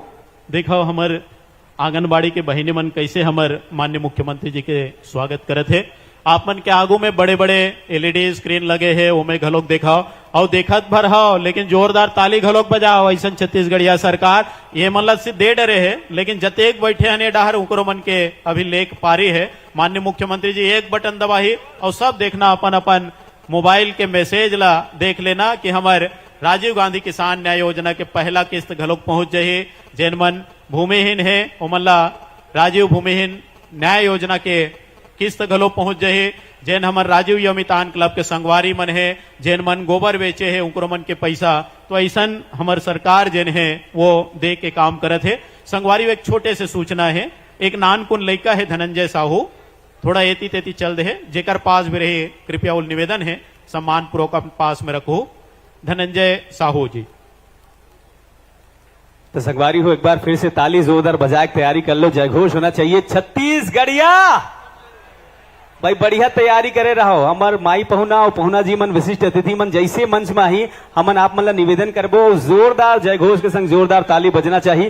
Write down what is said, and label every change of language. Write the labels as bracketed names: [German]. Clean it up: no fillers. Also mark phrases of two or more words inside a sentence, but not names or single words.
[Chhattisgarhi] देखो हमार आंगनबाड़ी के बहिनी मन कैसे हमार माननीय मुख्यमंत्री जी के स्वागत करत है। आप मन के आगू में बड़े बड़े एलईडी स्क्रीन लगे हैं, वो में घलोक दिखाओ और देखत भर हो, लेकिन जोरदार ताली घलोक बजाओ। ऐसा छत्तीसगढ़िया सरकार ये मन ला दे डरे है, लेकिन जतेक बैठे हने डाहर उकरो मन के अभी लेख पारी है। माननीय मुख्यमंत्री जी एक बटन दबाही और सब देखना अपन अपन मोबाइल के मैसेज ला देख लेना कि हमारे राजीव गांधी किसान न्याय योजना के पहला किस्त घलोक पहुंच जाही। जैन मन भूमिहीन है उमन ला राजीव भूमिहीन न्याय योजना के किस्त घलो पहुंच जाए। जैन हमार राजीव यमितान क्लब के संगवारी मन है, जैन मन गोबर बेचे है उनको मन के पैसा, तो ऐसा हमार सरकार जैन है वो दे के काम करत है। संगवारी एक छोटे से सूचना है, एक नानकुन लड़का है धनंजय साहू, थोड़ा एती तेती चल दे है, जेकर पास भी रहे कृपया उल निवेदन है सम्मान पूर्वक अपने पास में रखो। धनंजय साहू जी तो संगवारी हो, एक बार फिर से ताली जोरदार बजा के तैयारी कर लो, जयघोष होना चाहिए छत्तीसगढ़िया। भाई बढ़िया तैयारी करे रहो। हमार माई पहुना और पहुना जी मन विशिष्ट अतिथि मन जैसे मंच में ही हमन आप मन ला निवेदन करबो, जोरदार जयघोष के संग जोरदार ताली बजना चाहिए।